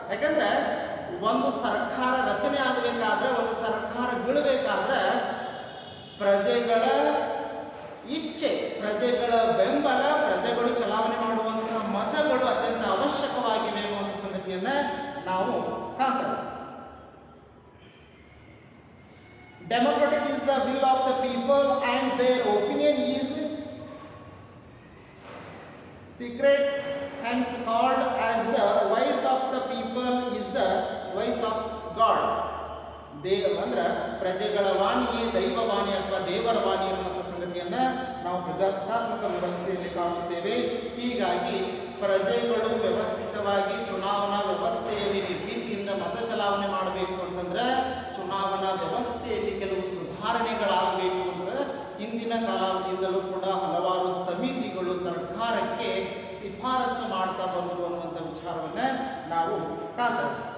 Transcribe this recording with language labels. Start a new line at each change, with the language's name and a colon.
Kannada: ಯಾಕಂದ್ರೆ ಒಂದು ಸರ್ಕಾರ ರಚನೆ ಆಗಬೇಕಾದ್ರೆ, ಒಂದು ಸರ್ಕಾರ ಬೀಳಬೇಕಾದ್ರೆ ಪ್ರಜೆಗಳ ಇಚ್ಛೆ, ಪ್ರಜೆಗಳ ಬೆಂಬಲ, ಪ್ರಜೆಗಳು ಚಲಾವಣೆ ಮಾಡುವಂತಹ ಮತಗಳು ಅತ್ಯಂತ ಅವಶ್ಯಕವಾಗಿವೆ ಅನ್ನುವಂಥ ಸಂಗತಿಯನ್ನು ನಾವು ಕಾಣ್ತೇವೆ.
English: Democratic is the will of the people and their opinion is secret, hence called as the voice of the people is the voice of God.
Kannada: ಅಂದ್ರೆ ಪ್ರಜೆಗಳ ವಾಣಿಯೇ ದೈವವಾಣಿ ಅಥವಾ ದೇವರ ವಾಣಿ ಎನ್ನುವಂಥ ಸಂಗತಿಯನ್ನು ನಾವು ಪ್ರಜಾಸತ್ತಾತ್ಮಕ ವ್ಯವಸ್ಥೆಯಲ್ಲಿ ಕಾಣುತ್ತೇವೆ. ಹೀಗಾಗಿ ಪ್ರಜೆಗಳು ವ್ಯವಸ್ಥಿತವಾಗಿ ಚುನಾವಣಾ ವ್ಯವಸ್ಥೆಯಲ್ಲಿ ನಿರ್ಭೀತಿಯಿಂದ ಮತ ಚಲಾವಣೆ ಮಾಡಬೇಕು ಅಂತಂದ್ರೆ ಚುನಾವಣಾ ವ್ಯವಸ್ಥೆಯಲ್ಲಿ ಕೆಲವು ಸುಧಾರಣೆಗಳಾಗಬೇಕು ಅಂತ ಹಿಂದಿನ ಕಾಲಾವಧಿಯಿಂದಲೂ ಕೂಡ ಹಲವಾರು ಸಮಿತಿಗಳು ಸರ್ಕಾರಕ್ಕೆ ಶಿಫಾರಸು ಮಾಡ್ತಾ ಬಂದರು ಅನ್ನುವಂಥ ವಿಚಾರವನ್ನು ನಾವು ಕಾಣ್ತೇವೆ.